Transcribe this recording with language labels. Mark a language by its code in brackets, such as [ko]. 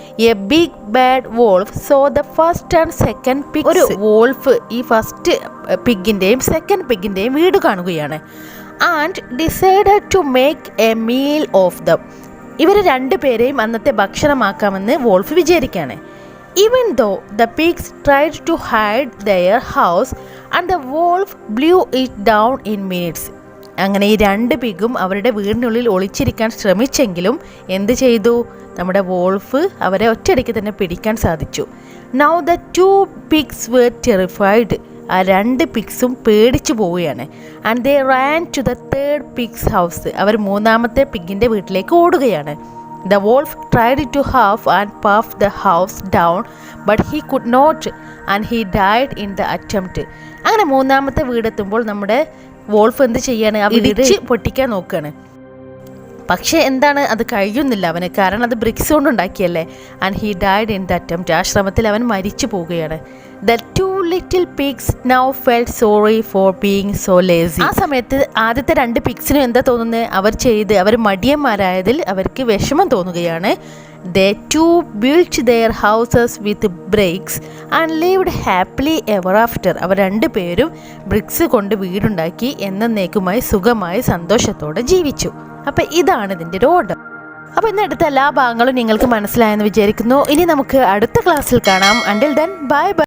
[en] A big bad wolf so the first and second pig. [ml] ഒരു wolf ഈ first പിഗിൻ്റെയും second പിഗിൻ്റെയും വീട് കാണുകയാണ്. [en] And decided to make a meal of them. [ml] ഇവർ രണ്ടുപേരെയും അന്നത്തെ ഭക്ഷണമാക്കാമെന്ന് വോൾഫ് വിചാരിക്കുകയാണ്. [en] Even though the pigs tried to hide their house and the wolf blew it down in minutes. [ml] അങ്ങനെ ഈ 2 പിഗും അവരുടെ വീടിനുള്ളിൽ ഒളിച്ചിരിക്കാൻ ശ്രമിച്ചെങ്കിലും എന്ത് ചെയ്തു? നമ്മുടെ വോൾഫ് അവരെ ഒറ്റയടിക്ക് തന്നെ പിടിക്കാൻ സാധിച്ചു. [en] Now the 2 pigs were terrified. [ml] ആ 2 പിഗ്സും പേടിച്ചു പോവുകയാണ്. [en] And they ran to the third pig's house. [ml] അവർ മൂന്നാമത്തെ പിഗിൻ്റെ വീട്ടിലേക്ക് ഓടുകയാണ്. [en] The wolf tried to huff and puff the house down, but he could not, and he died in the attempt. [ml] അങ്ങനെ മൂന്നാമത്തെ വീടെത്തുമ്പോൾ നമ്മുടെ wolf എന്ത് ചെയ്യാണ്? ആ ഇടിച്ച് പൊട്ടിക്കാൻ നോക്കുകയാണ്. പക്ഷേ എന്താണ്, അത് കഴിയുന്നില്ല അവന്, കാരണം അത് ബ്രിക്സ് കൊണ്ട് ഉണ്ടാക്കിയല്ലേ. [en] And he died in the attempt. [ml] ആ ശ്രമത്തിൽ അവൻ മരിച്ചു പോവുകയാണ്. [en] The 2 little pigs now felt sorry for being so lazy. [ml] ആ സമയത്ത് ആദ്യത്തെ 2 പിഗ്സിനും എന്താ തോന്നുന്നത്? അവർ മടിയന്മാരായതിൽ അവർക്ക് വിഷമം തോന്നുകയാണ്. [en] They too built their houses with bricks and lived happily ever after. [ml] അവർ 2 പേരും ബ്രിക്സ് കൊണ്ട് വീടുണ്ടാക്കി എന്നേക്കുമായി സുഖമായി സന്തോഷത്തോടെ ജീവിച്ചു. അപ്പോൾ ഇതാണ് ഇതിൻ്റെ ഒരു ഓർഡർ. അപ്പോൾ ഇന്ന് എടുത്ത എല്ലാ ഭാഗങ്ങളും നിങ്ങൾക്ക് മനസ്സിലായെന്ന് വിചാരിക്കുന്നു. ഇനി നമുക്ക് അടുത്ത ക്ലാസ്സിൽ കാണാം. [en] Until then bye bye.